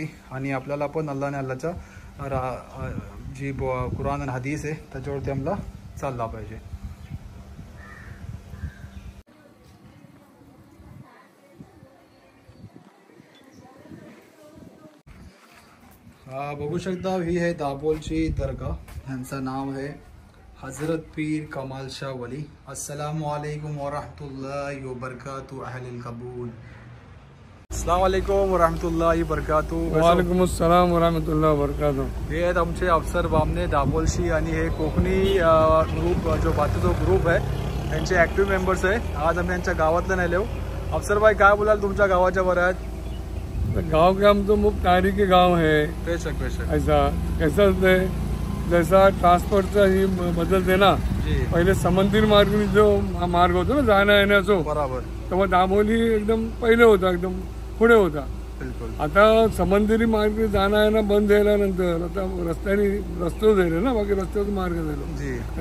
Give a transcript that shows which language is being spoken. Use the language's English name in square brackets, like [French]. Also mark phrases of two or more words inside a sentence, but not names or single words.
[Marathi] आणि आपल्याला पण अल्लाह आणि अल्लाहच्या जी कुराण आणि हदीस आहे त्याच्यावरती आम्हाला चालला पाहिजे. बघू शकता ही आहे दाबोलची दर्गा. ह्यांचं नाव आहे हजरत पीर कमाल शाह वली. [Arabic] السلام عليكم ورحمة الله وبركاته أهل القبور. السلام عليكم ورحمة الله وبركاته. وعليكم السلام ورحمة الله وبركاته. [Marathi] हे आहेत आमचे अफसर बामणे दाबोलशी आणि हे कोकणी ग्रुप जो बाकीचा ग्रुप आहे त्यांचे [English] active members [Marathi] आहे. आज आम्ही यांच्या गावातलं नाही लेव. अफसर भाई काय बोलाल तुमच्या गावाच्या बऱ्यात? [Hindi] गांव के हम तो मुख्य तारीखी गांव है. बेशक बेशक. [Marathi] ऐसा कैसा होते जैसा ट्रान्सपोर्टचा ही बदलते ना, पहिले समुद्री मार्ग जो मार्ग होतो ना जाण्या येण्याचा, बरोबर, तेव्हा दाबोली एकदम पहिले होता, एकदम पुढे होता. बिलकुल. आता समुद्री मार्ग जाणं येणं बंद झाल्यानंतर आता रस्तो झाले ना, बाकी रस्त्याचा मार्ग झाला.